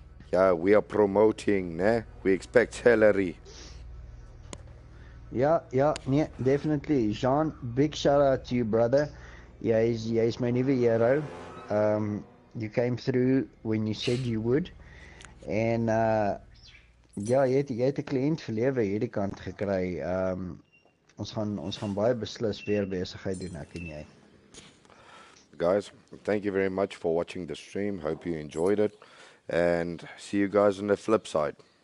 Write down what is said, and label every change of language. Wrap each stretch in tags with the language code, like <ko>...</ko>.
<en>Yeah, we are promoting, né? We expect salary.</en> <af>Ja, nee, definitely. Jean, big shout out to you, brother. Jy's my nuwe hero.</af> <en>You came through when you said you would.</en> <af>En ja, jy het 'n kliënt verlewe hierdie kant gekry. Ons gaan baie beslis weer besigheid doen ek en jy.</af> <en>Guys, thank you very much for watching the stream. Hope you enjoyed it. And see you guys on the flip side.</en>